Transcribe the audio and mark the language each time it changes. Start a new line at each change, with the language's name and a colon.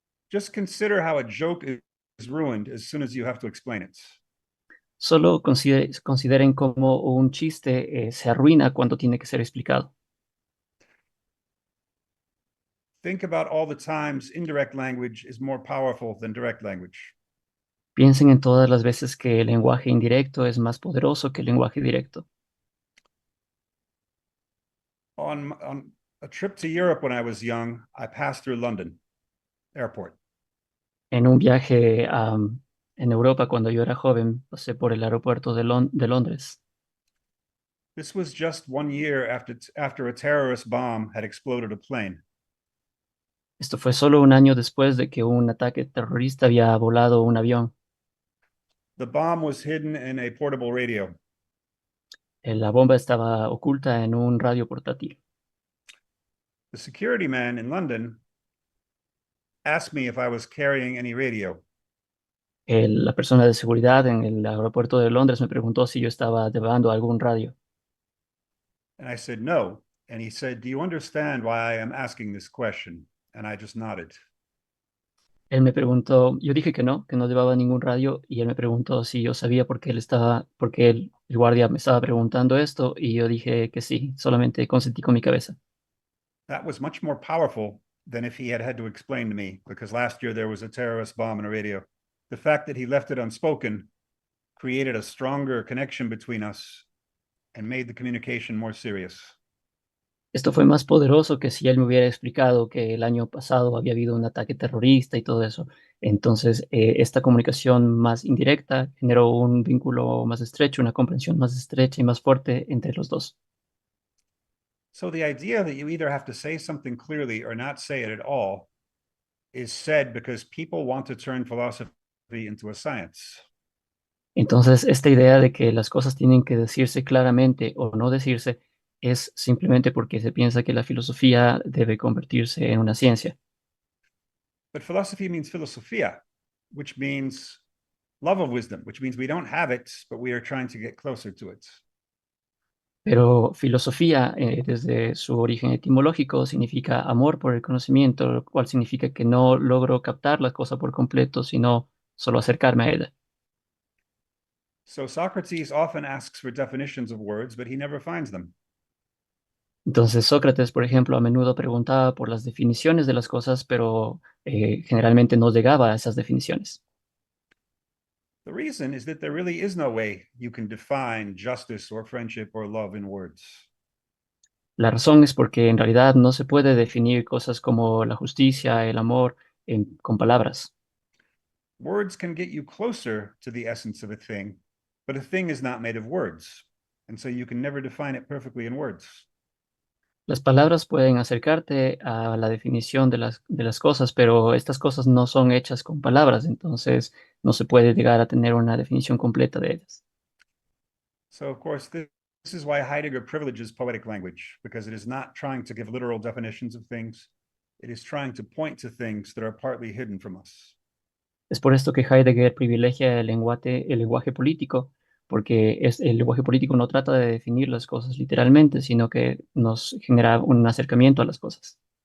English: Just consider how a joke is ruined as soon as you have to explain it.
Spanish: Solo consideren cómo un chiste se arruina cuando tiene que ser explicado.
English: Think about all the times indirect language is more powerful than direct language.
Spanish: Piensen en todas las veces que el lenguaje indirecto es más poderoso que el lenguaje directo.
English: On a trip to Europe when I was young, I passed through London airport.
Spanish: En un viaje en Europa cuando yo era joven, pasé por el aeropuerto de Londres.
English: This was just 1 year after a terrorist bomb had exploded a plane.
Spanish: Esto fue solo un año después de que un ataque terrorista había volado un avión.
English: The bomb was hidden in a portable radio.
Spanish: La bomba estaba oculta en un radio portátil.
English: The security man in London asked me if I was carrying any radio.
Spanish: La persona de seguridad en el aeropuerto de Londres me preguntó si yo estaba llevando algún radio.
English: And I said no. And he said, do you understand why I am asking this question? And I just nodded.
Spanish: Él me preguntó, yo dije que no llevaba ningún radio, y él me preguntó si yo sabía por qué el guardia me estaba preguntando esto, y yo dije que sí, solamente consentí con mi cabeza.
English: That was much more powerful than if he had to explain to me, because last year there was a terrorist bomb in a radio. The fact that he left it unspoken created a stronger connection between us and made the communication more serious.
Spanish: Esto fue más poderoso que si él me hubiera explicado que el año pasado había habido un ataque terrorista y todo eso. Entonces, esta comunicación más indirecta generó un vínculo más estrecho, una comprensión más estrecha y más fuerte entre los dos.
English: So the idea that you either have to say something clearly or not say it at all is said because people want to turn philosophy into a science.
Spanish: Entonces, esta idea de que las cosas tienen que decirse claramente o no decirse es simplemente porque se piensa que la filosofía debe convertirse en una ciencia.
English: But philosophy means philosophia, which means love of wisdom, which means we don't have it, but we are trying to get closer to it.
Spanish: Pero filosofía, desde su origen etimológico, significa amor por el conocimiento, lo cual significa que no logro captar la cosa por completo, sino solo acercarme a ella.
English: So Socrates often asks for definitions of words, but he never finds them.
Spanish: Entonces, Sócrates, por ejemplo, a menudo preguntaba por las definiciones de las cosas, pero generalmente no llegaba a esas definiciones.
English: The reason is that there really is no way you can define justice or friendship or love in words.
Spanish: La razón es porque en realidad no se puede definir cosas como la justicia, el amor, con palabras.
English: Words can get you closer to the essence of a thing, but a thing is not made of words. And so you can never define it perfectly in words.
Spanish: Las palabras pueden acercarte a la definición de las cosas, pero estas cosas no son hechas con palabras, entonces no se puede llegar a tener una definición completa de ellas.
English: So, of course, this is why Heidegger privileges poetic language, because it is not trying to give literal definitions of things. It is trying to point to things that are partly hidden from us.
Spanish: Es por esto que Heidegger privilegia el lenguaje político, porque el lenguaje político no trata de definir las cosas literalmente, sino que nos genera un acercamiento a las cosas.